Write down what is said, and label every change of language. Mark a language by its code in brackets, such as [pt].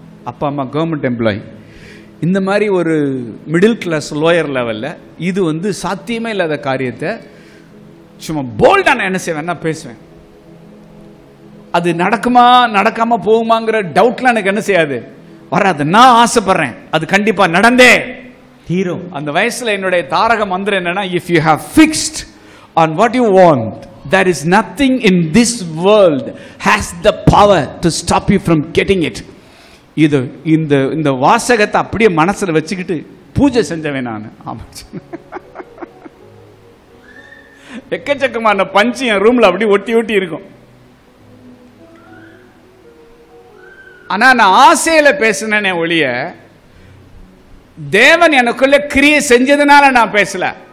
[ta] அப்பா அம்மா government employee, இந்த மாதிரி ஒரு மிடில் கிளாஸ் லோயர் லெவலில் இது வந்து சாத்தியமே இல்லாத காரியத்தை சும்மா போல்டாக நான் என்ன செய்வேன்னா பேசுவேன். அது நடக்குமா நடக்காமல் போகுமாங்கிற டவுட்லாம் எனக்கு என்ன செய்யாது, வராது. நான் ஆசைப்படுறேன், அது கண்டிப்பா நடந்தே தீரும். அந்த வயசுல என்னுடைய தாரக மந்திரம் என்னன்னா, [en] if you have fixed on what you want, there is nothing in this world has the power to stop you from getting it. [ta] இது இந்த வாசகத்தை அப்படியே மனசுல வச்சுக்கிட்டு பூஜை செஞ்சவன் நான். ஆமா, எக்கச்சக்கமான பஞ்சு என் ரூம்ல அப்படி ஒட்டி ஒட்டி இருக்கும். ஆனா நான் ஆசையில பேசினேனே ஒழிய தேவன் எனக்குள்ள கிரியை செஞ்சதுனால நான் பேசல.